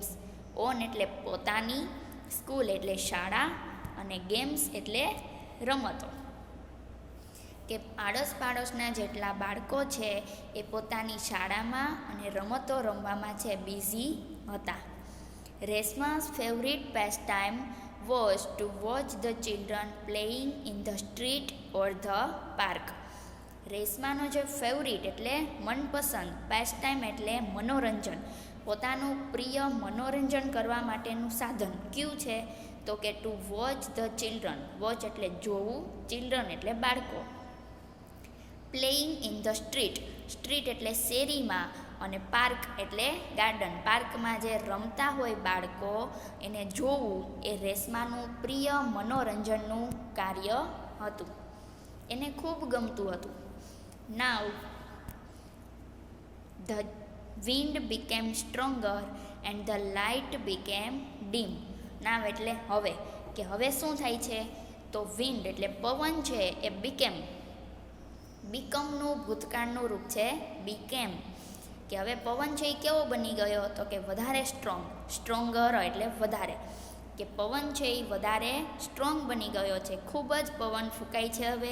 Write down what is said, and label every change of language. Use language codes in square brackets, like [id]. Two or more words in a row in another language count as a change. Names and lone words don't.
[gu] ઓન એટલે પોતાની, સ્કૂલ એટલે શાળા, અને ગેમ્સ એટલે રમતો. કે આડોશ પાડોશના જેટલા બાળકો છે એ પોતાની શાળામાં અને રમતો રમવામાં છે બિઝી હતા. [en] રેસમા's ફેવરિટ pastime was to watch the children playing in the street or the park. [gu] રેસમાનો જે ફેવરિટ એટલે મનપસંદ, પેસ્ટાઇમ એટલે મનોરંજન, પોતાનું પ્રિય મનોરંજન કરવા માટેનું સાધન કયું છે? તો કે [en] to watch the children. [gu] વોચ એટલે જોવું, ચિલ્ડ્રન એટલે બાળકો. [en] playing in the street. [gu] સ્ટ્રીટ એટલે શેરીમાં, અને પાર્ક એટલે ગાર્ડન. પાર્કમાં જે રમતા હોય બાળકો એને જોવું એ રેસમાનું પ્રિય મનોરંજનનું કાર્ય હતું. એને ખૂબ ગમતું હતું. [en] Now the wind became stronger and the light became dim. [gu] Now એટલે હવે, કે હવે શું થાય છે? તો wind એટલે પવન છે એ became, બીકમનું ભૂતકાળનું રૂપ છે became. કે હવે પવન છે એ કેવો બની ગયો? તો કે વધારે સ્ટ્રોંગ. સ્ટ્રોંગર એટલે વધારે. કે પવન છે એ વધારે સ્ટ્રોંગ બની ગયો છે, ખૂબ જ પવન ફૂંકાય છે હવે.